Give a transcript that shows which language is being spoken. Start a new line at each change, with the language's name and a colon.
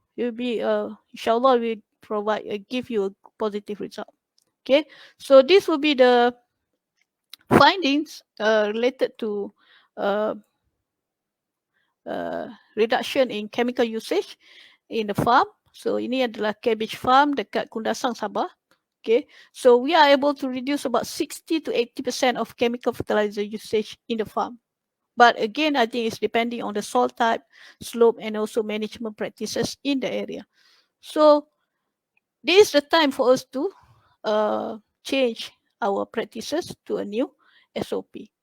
English: You'll be insyaAllah will provide give you a positive result. Okay, so this will be the findings related to reduction in chemical usage in the farm.
Malay: So ini adalah cabbage farm dekat Kundasang, Sabah.
English: Okay, so we are able to reduce about 60 to 80% of chemical fertilizer usage in the farm. But again, I think it's depending on the soil type, slope, and also management practices in the area. So this is the time for us to change our practices to a new SOP.